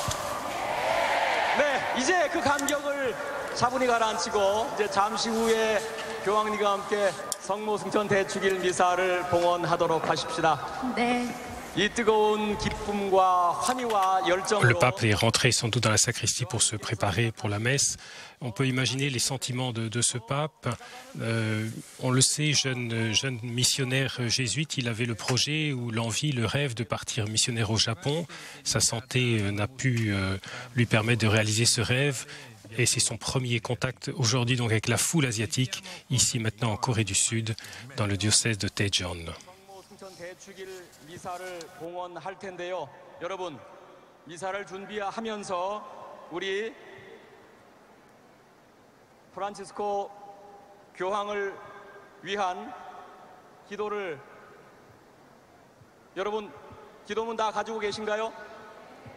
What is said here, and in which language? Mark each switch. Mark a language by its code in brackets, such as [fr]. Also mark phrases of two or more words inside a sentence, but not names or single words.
[ko] 네, 이제 그 감격을 차분히 가라앉히고 이제 잠시 후에 교황님과 함께 성모 승천 대축일 미사를 봉헌하도록 하십시다. 네. 이 뜨거운 기쁨과 환희와 열정으로 [fr] Le pape est rentré sans doute dans la sacristie pour se préparer pour la messe. On peut imaginer les sentiments de ce pape. On le sait, jeune missionnaire jésuite, il avait le projet ou l'envie, le rêve de partir missionnaire au Japon. Sa santé n'a pu lui permettre de réaliser ce rêve. Et c'est son premier contact aujourd'hui donc avec la foule asiatique, ici maintenant en Corée du Sud, dans le diocèse de Daejeon. [ko] 성모 승천 대축일 미사를 봉헌할 텐데요. 여러분, 미사를 준비하면서 우리 프란치스코 교황을 위한 기도를 여러분 기도문 다 가지고 계신가요?